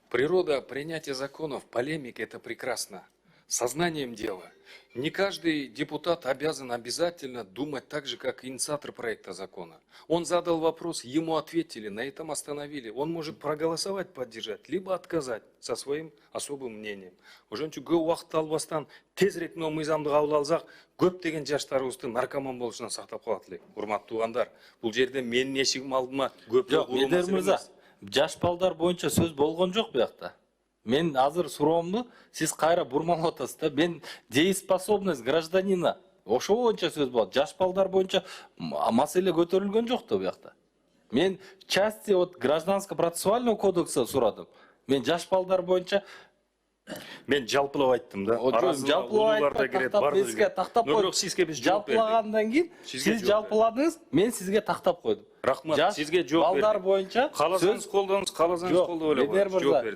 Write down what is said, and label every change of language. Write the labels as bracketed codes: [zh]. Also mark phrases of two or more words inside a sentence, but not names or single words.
[ru] Природа принятия законов, полемик – это прекрасно. Сознанием дела. Не каждый депутат обязан обязательно думать так же, как инициатор проекта закона. Он задал вопрос, ему ответили, на этом остановили. Он может проголосовать, поддержать, либо отказать со своим особым мнением. [ky] Ошон үчүн көп убакыт албастан тезирээк мына мыйзамды кабыл алсак, көптөгөн жаштарыбызды наркоман болушунан сактап калат элек. Урматтуу туугандар, бул жерде менин эшигим алдыма көп Медер мырза, жаш балдар боюнча сөз болгон жок буякта. Мен азыр суроомду сиз кайра бурмалап атасыз да. Мен [ru] дееспособность гражданина [ky] ошо боюнча сөз болот. Жаш балдар боюнча маселе көтөрүлгөн жок да буякта. Мен [ru] части от гражданско-процессуального кодекса [ky] сурадым. Мен жаш балдар боюнча мен жалпылап айттым да. Жалпылап айтпай тактап койдум. Жалпылагандан кийин сиз жалпыладыңыз, мен сизге тактап койдум. Рахмат, сизге жооп бердим. Балдар боюнча кааласаңыз колдоңуз, кааласаңыз колдоп эле жооп бердим.